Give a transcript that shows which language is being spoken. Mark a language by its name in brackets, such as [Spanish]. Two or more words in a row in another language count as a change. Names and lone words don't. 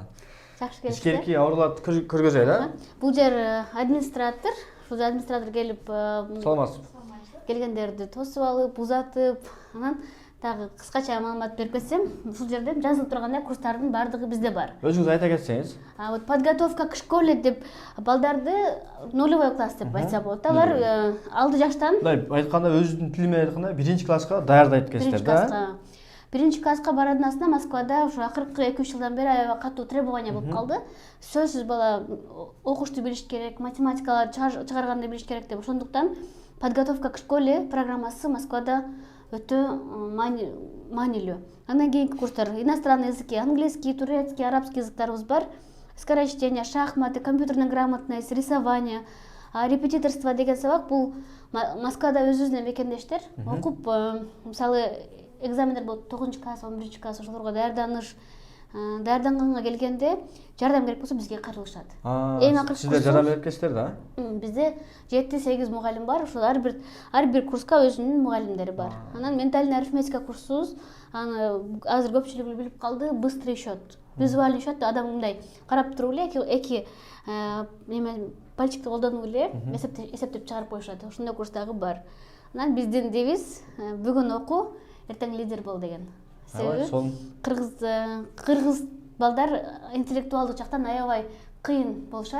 [Kyrgyz] Жакшы келиңиз. Ичкерки ооруларды көргөзөйлү, а? Бул жер администратор, ушул администратор келип Саламатсыз. келгендерди тосуп алып, узатып, анан дагы кыскача маалымат берип кетсем, ушул жерде жазылып тургандай курстардын баардыгы бизде бар. Өзүңүз айта кетсеңиз. [Russian] Вот подготовка к школе [Kyrgyz] деп балдарды [Russian] нулевой класс [Kyrgyz] деп айтса болот. Алар алды жаштан, Мындай айтканда өзүнүн тили менен айтканда биринчи класска даярдайт экенсиздер да. Биринчи класска барадан астына Москвада ушу акыркы 2-3 жылдан бери аябай катуу требование болуп калды. Сөзсүз бала окушту билиш керек, математикаларды чыгарганды билиш керек деп. Ошондуктан [Russian] подготовка к школе [Kyrgyz] программасы Москвада өтө маанилүү. Андан кийинки курстар [Russian] иностранный языки, английский, турецкий, арабский [Kyrgyz] языктарыбыз бар. [Russian] Скорочтение, шахматы, компьютерная грамотность, рисование, репетиторство [Kyrgyz] деген сабак бул Москвада өзүбүздүн мекендештер окуп, мисалы экзамендер болот 9 класс, 11 класс ошолорго даярданганга келгенде жардам керек болсо бизге кайрылышат. Эң акыркы сиздер жардам берип кетсиздер да? Бизде 7-8 мугалим бар. Ошол ар бир курска өзүнүн мугалимдери бар. Анан [Russian] ментальный арифметика [Kyrgyz] курсубуз, аны азыр көпчүлүгү билип калды, [Russian] быстрый счет. Визуальный счет [Kyrgyz] адам мындай карап туруп эле эки неме пальчикти колдонуп эле эсептеп чыгарып коюшат. Ошондой курс дагы бар. Анан биздин девиз бүгүн оку, эртең лидер бол деген. Себеби кыргыз балдар интеллектуалдык жактан аябай кыйын болушат.